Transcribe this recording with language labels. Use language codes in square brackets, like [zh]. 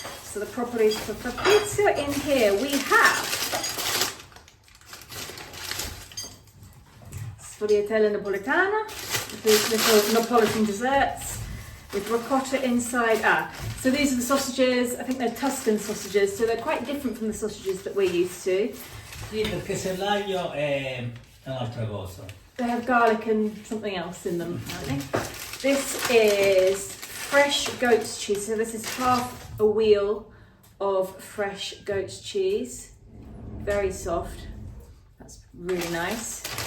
[en] So the propolis for Fabrizio. In here we have sfogliatella napoletana, these little Napolitan desserts with ricotta inside. So these are the sausages. I think they're Tuscan sausages, so they're quite different from the sausages that we're used to. [it] Sì, perché se l'aglio è un'altra cosa. [en] They have garlic and something else in them, apparently. This is fresh goat's cheese. So this is half a wheel of fresh goat's cheese. Very soft. That's really nice.